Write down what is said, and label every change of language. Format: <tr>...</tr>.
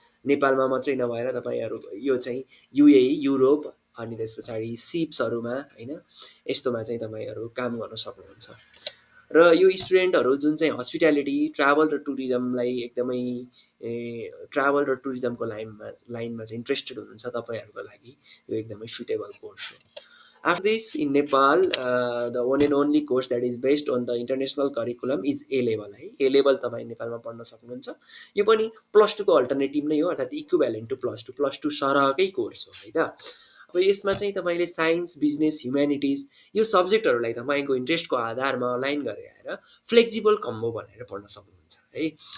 <ne>नेपालमा मात्रै नभएर तपाईँहरू यो चाहिँ युएई, युरोप अनि त्यस पछाडि सिप्सहरूमा हैन, यस्तोमा चाहिँ तपाईँहरू काम गर्न सक्नुहुन्छ. र यो स्टुडेन्टहरू जुन चाहिँ हस्पिटालिटी, ट्राभल र टुरिज्मलाई एकदमै ट्राभल र टुरिज्मको लाइनमा चाहिँ इन्ट्रेस्टेड हुनुहुन्छ तपाईँहरूको लागि यो एकदमै सुटेबल कोर्स हो.</ne> <en>After this, in Nepal, the one and only course that is based on the international curriculum is A-level है.</en> <ne>A-level तपाईँ नेपालमा पढ्न सक्नुहुन्छ. यो पनि +2 को अल्टरनेटिभ नै हो, अर्थात्</ne> <en>equivalent to +2</en> <ne>सरहकै कोर्स हो है त. अब अब यसमा चाहिँ तपाईँले साइन्स, बिजनेस, ह्युम्यानिटिज यो सब्जेक्टहरूलाई तपाईँको इन्ट्रेस्टको आधारमा अलाइन गरेर फ्लेक्जिबल कम्बो भनेर पढ्न सक्नुहुन्छ है।</ne>